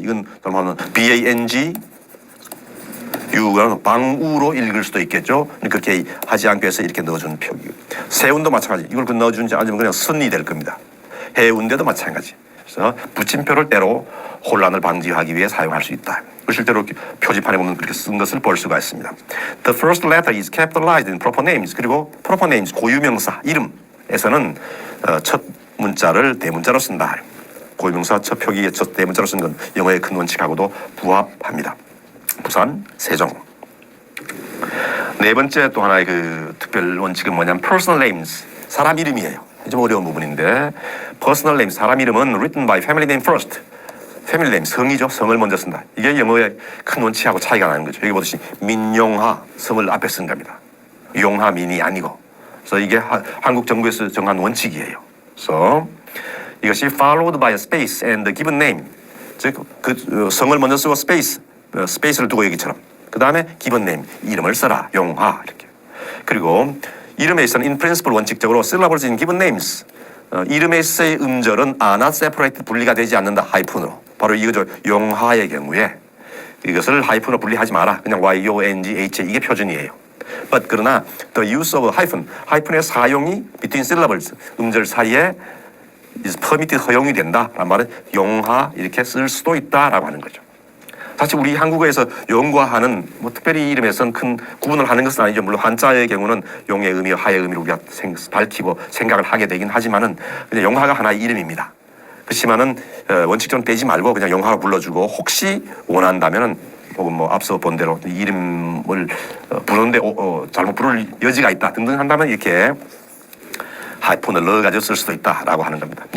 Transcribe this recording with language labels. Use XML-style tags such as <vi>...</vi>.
<ko>이건 그러면 BANG 유가 방우로 읽을 수도 있겠죠. 그렇게 하지 않기 위해서 이렇게 넣어주는 표기. 세운도 마찬가지. 이걸 넣어주는지 아니면 그냥 선이 될 겁니다. 해운대도 마찬가지. 그래서 붙임표를 때로 혼란을 방지하기 위해 사용할 수 있다. 실제로 표지판에 보면 그렇게 쓴 것을 볼 수가 있습니다.</ko> <en>The first letter is capitalized in proper names.</en> <ko>그리고 proper names, 고유명사, 이름에서는 첫 문자를 대문자로 쓴다. 고유명사 첫 표기에 첫 대문자로 쓴 건 영어의 큰 원칙하고도 부합합니다. 부산, 세종. 네 번째 또 하나의 그 특별 원칙은 뭐냐면 personal names, 사람 이름이에요. 좀 어려운 부분인데</ko> <en>personal names,</en> <ko>사람 이름은</ko> <en>written by family name first. family name,</en> <ko>성이죠. 성을 먼저 쓴다. 이게 영어의 큰 원칙하고 차이가 나는 거죠. 여기 보듯이 민용하, 성을 앞에 쓴 겁니다. 용하, 민이 아니고. 그래서 이게 한국 정부에서 정한 원칙이에요. 그래서 이것이</ko> <en>followed by a space and the given name.</en> <ko>즉 그 성을 먼저 쓰고 스페이스를 두고 여기처럼 그 다음에 기본 네임, 이름을 써라. 용하 이렇게. 그리고 이름에 있어서는</ko> <en>in principle</en> <ko>원칙적으로</ko> <en>syllables in given names,</en> <ko>이름에 있어의 음절은</ko> <en>are not separated,</en> <ko>분리가 되지 않는다. 하이픈으로. 바로 이거죠. 용하의 경우에 이것을 하이픈으로 분리하지 마라. 그냥 YONGH 이게 표준이에요.</ko> <en>But</en> <ko>그러나</ko> <en>the use of hyphen,</en> <ko>하이픈의 사용이</ko> <en>between syllables,</en> <ko>음절 사이에</ko> <en>is permitted,</en> <ko>허용이 된다. 라는 말은 용하 이렇게 쓸 수도 있다라고 하는 거죠. 사실 우리 한국어에서 용과 하는 뭐 특별히 이름에서는 큰 구분을 하는 것은 아니죠. 물론 한자의 경우는 용의 의미와 하의 의미를 우리가 밝히고 생각을 하게 되긴 하지만은 그냥 용하가 하나의 이름입니다. 그렇지만은 원칙적으로 빼지 말고 그냥 용하로 불러주고 혹시 원한다면은 혹은 뭐 앞서 본 대로 이름을 부르는데 잘못 부를 여지가 있다 등등 한다면 이렇게 하이픈을 넣어가지고 쓸 수도 있다라고 하는 겁니다.</ko>